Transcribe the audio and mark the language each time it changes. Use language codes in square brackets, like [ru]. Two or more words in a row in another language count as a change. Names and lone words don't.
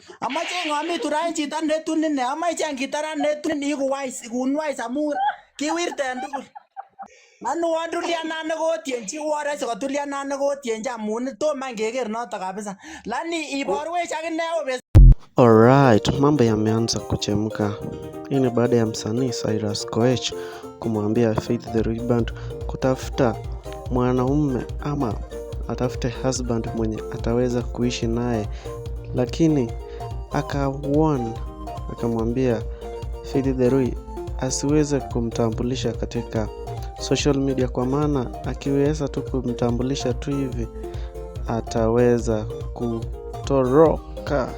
[kln] Amache ngami turai chito netuni ne amache ngitara netuni iku wise kunwise amu kiwirten tugul. Manu waduliana negotienchi wara sikotuliana negotienchi amun toma ngeger noto kabisa. Lani iborwech akine obes. [sw] Alright, mambo yameanza kuchemka. Hii ni baada ya msanii Cyrus Koech kumwambia Faith the Roy Band kutafuta mwanaume ama atafute husband mwenye ataweza kuishi naye, lakini akamwambia Faith the Roy asiweze kumtambulisha katika [en] social media, [sw] kwa maana akiweza tu kumtambulisha tu hivi ataweza kutoroka.